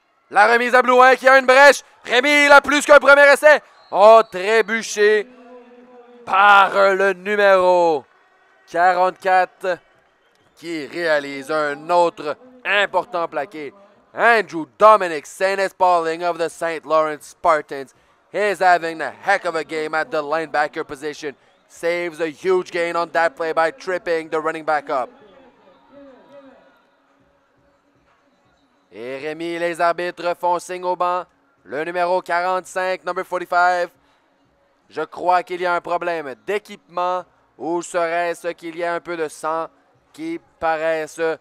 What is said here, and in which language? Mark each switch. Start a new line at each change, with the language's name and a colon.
French: La remise à Blouin qui a une brèche. Rémi, il a plus qu'un premier essai. Oh, trébuché par le numéro 44 qui réalise un autre important plaqué.
English: Andrew Dominic Saint-Espalling of the St. Lawrence Spartans is having a heck of a game at the linebacker position. Saves a huge gain on that play by tripping the running back up.
French: Et Rémi, les arbitres font signe au banc. Le numéro 45,
English: number 45.
French: Je crois qu'il y a un problème d'équipement ou serait-ce qu'il y a un peu de sang qui paraisse.